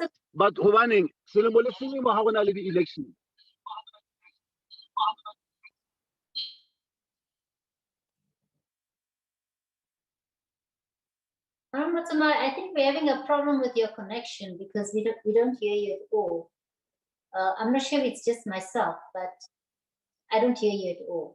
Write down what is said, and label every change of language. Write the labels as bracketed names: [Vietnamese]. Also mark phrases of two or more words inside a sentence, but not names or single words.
[Southern Sotho] but hobaneng selemo le selemo ha gona le di-election [English] I think we're having a problem with your connection because we don't hear you at all. I'm not sure if it's just myself, but I don't hear you at all.